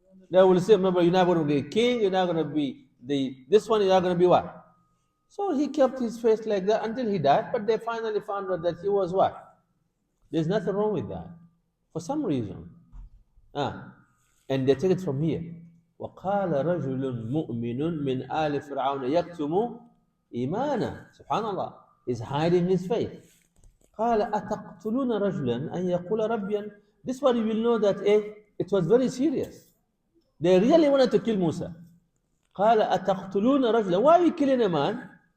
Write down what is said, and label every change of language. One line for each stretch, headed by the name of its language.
English: They will say, remember, you're not going to be a king, you're not going to be this one, you're not going to be what? So he kept his face like that until he died, but they finally found out that he was what? There's nothing wrong with that. For some reason. And they take it from here.
Arabic: وقال رجل مؤمن من آل فرعون يكتم إيمانه.
English: Subhanallah. He's hiding his faith.
Arabic: قال أتقتلون رجلا أن يقول ربي.
English: This is what you will know that it was very serious. They really wanted to kill Musa.
Arabic: قال أتقتلون رجلا.
English: Why are you killing a man?